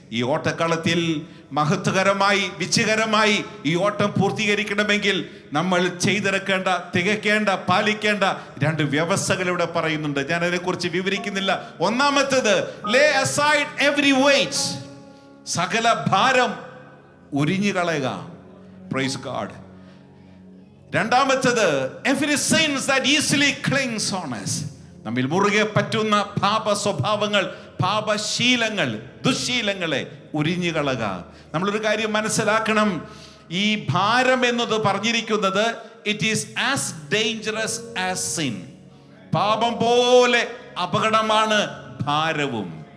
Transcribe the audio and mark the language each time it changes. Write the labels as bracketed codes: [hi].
[ml] ഈ ഓട്ടക്കളത്തിൽ മഹത്വകരമായി വിജയകരമായി ഈ ഓട്ടം പൂർത്തീകരിക്കണമെങ്കിൽ നമ്മൾ ചെയ്തിറക്കേണ്ട, തികയ്ക്കേണ്ട, പാലിക്കേണ്ട 2 വ്യവസ്ഥകൾ ഇവിടെ പറയുന്നുണ്ട്. ഞാൻ അതിനെക്കുറിച്ച് വിവരിക്കുന്നില്ല. ഒന്നാമത്തേത്, [en] lay aside every weight. [ml] സകല ഭാരം ഉരിഞ്ഞു കളയുക. Praise God. [en] രണ്ടാമത്തേത്, every sins that easily clings on us. [ml] നമ്മിൽ മുറുകെ പറ്റുന്ന പാപ സ്വഭാവങ്ങൾ, പാപശീലങ്ങൾ, ദുശീലങ്ങളെ ഉരിഞ്ഞു കളയുക. നമ്മളൊരു കാര്യം മനസ്സിലാക്കണം, ഈ ഭാരം എന്നത് പറഞ്ഞിരിക്കുന്നത് [en] it is as dangerous as sin. [ml] പാപം പോലെ അപകടമാണ് ഭാരവും.